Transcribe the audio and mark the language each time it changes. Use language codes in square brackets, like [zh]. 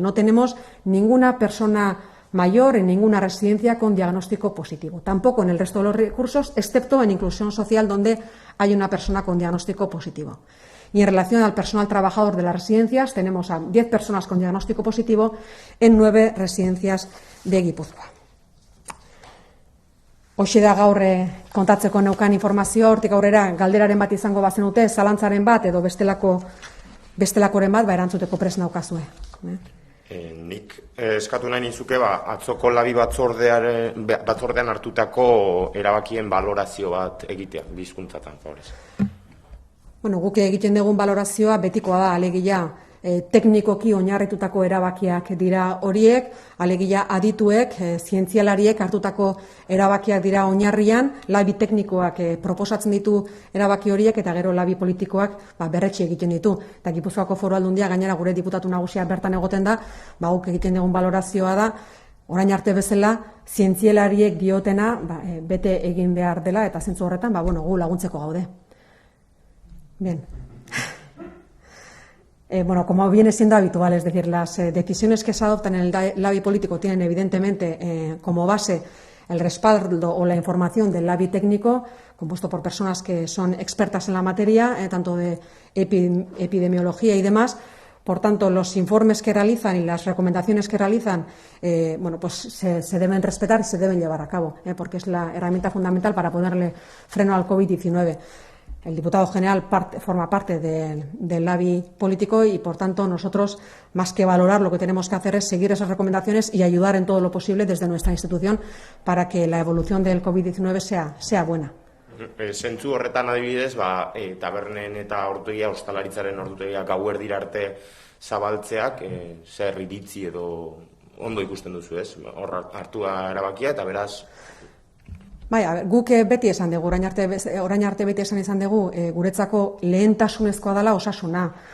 [es] No tenemos ninguna persona mayor en ninguna residencia con diagnóstico positivo, tampoco en el resto de los recursos, excepto en inclusión social, donde hay una persona con diagnóstico positivo. Y en relación al personal trabajador de las residencias, tenemos a 10 personas con diagnóstico positivo en 9 residencias de Guipúzcoa. [eu] Hoxe da gaur kontatzeko neukan informazioa, hortik aurrera galderaren bat izango bazenute, zalantzaren bat edo bestelakoren bat, erantzuteko prest naukazue. Nik eskatu nahi nizuke atzoko labi batzordean hartutako erabakien balorazio bat egitea, bizkuntzatan, favorez. Guk egiten dugun balorazioa betikoa da, alegia teknikoki oinarritutako erabakiak dira horiek, alegia adituek, zientzialariek hartutako erabakiak dira oinarrian, labi teknikoak proposatzen ditu erabaki horiek eta gero labi politikoak berretsi egiten ditu. Eta Gipuzkoako Foru Aldundia gainera gure diputatu nagusia bertan egoten da, guk egiten dugun balorazioa da, orain arte bezala, zientzialariek diotena bete egin behar dela eta zentzu horretan, gu laguntzeko gaude. [es] Bien. Como viene siendo habitual, es decir, las decisiones que se adoptan en el labi político tienen evidentemente como base el respaldo o la información del labi técnico, compuesto por personas que son expertas en la materia, tanto de epidemiología y demás. Por tanto, los informes que realizan y las recomendaciones que realizan se deben respetar y se deben llevar a cabo, porque es la herramienta fundamental para ponerle freno al COVID-19. El diputado general forma parte del labi político y, por tanto, nosotros, más que valorar, lo que tenemos que hacer es seguir esas recomendaciones y ayudar en todo lo posible desde nuestra institución para que la evolución del COVID-19 sea buena. [eu] Zentzu horretan adibidez, tabernen eta ordutegia, ostalaritzaren ordutegia gauerdira arte zabaltzeak, zer iritzi edo ondo ikusten duzu, ez? Hor hartua erabakia eta beraz... Bai, guk beti esan dugu, orain arte beti esan izan dugu, guretzako lehentasunezkoa dela osasuna.